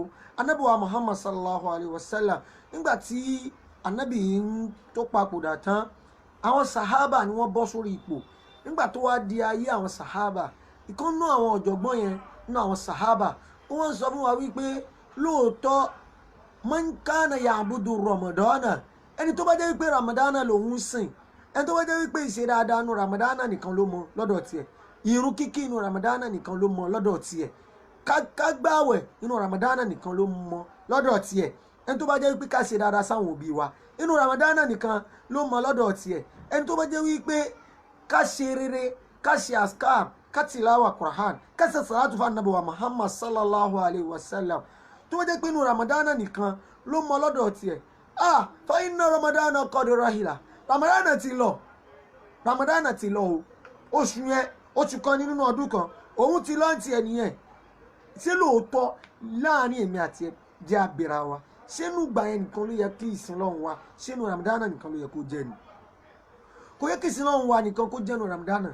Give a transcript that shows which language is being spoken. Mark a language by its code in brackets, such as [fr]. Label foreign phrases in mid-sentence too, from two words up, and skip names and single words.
[yo] Ànábì wa Muhammad [ar] صلى الله عليه وسلم [yo] nígbà tí ànábì tó papòdà tán, àwọn sahaba ni wọ́n bọ́ sórí ipò. nígbà tó wá di ayé àwọn sahaba, ìkan nú àwọn ọ̀jọ̀gbọ́n yẹn nú àwọn sahaba wọ́n sọ fún wa wípé lóòótọ́ [ar] من كان يعبد رمضان, [yo] ẹni tó bá jẹ́ wípé Ramadana lòun sìn, ẹni tó bá jẹ́ wípé ìṣe dáadáa nú Ramadana nìkan ló mọ lọ́dọ̀ tiẹ̀, ìrun kíkí inú Ramadana nìkan ló mọ lọ́dọ̀ tiẹ̀, ká gbààwẹ̀ inú Ramadana nìkan ló mọ lọ́dọ̀ tiẹ̀, ẹni tó bá jẹ́ wípé ká ṣe dáadáa sáwọn òbí wa inú Ramadana nìkan ló mọ lọ́dọ̀ tiẹ̀, ẹni tó bá jẹ́ wípé ká ṣe rere, ká ṣe askar, ká tìláwà Qur'an, ká ṣe salatu fún Ànábì wa Muhammad [ar] صلى الله عليه وسلم, [yo] tó bá jẹ́ pé inú Ramadana nìkan ló mọ lọ́dọ̀ tiẹ̀, [ar] فإن رمضان قد رحل. [yo] Ramadana ti lọ. Ramadana ti lọ o. oṣù yẹn oṣù kan nínú ọdún kan òun ti lọ́ǹtì ẹ̀ nìyẹn. ṣé lóòótọ́ láàrin èmi àti ẹ jẹ́ abẹ́ra wa, ṣé inú ìgbà yẹn nìkan ló yẹ kí ìsìn lọ́hùn wa, ṣé inú Ramadana nìkan ló yẹ kó jẹ́ ni? kò yẹ kí ìsìn lọ́hùn wa nìkan kó jẹ́ inú Ramadana.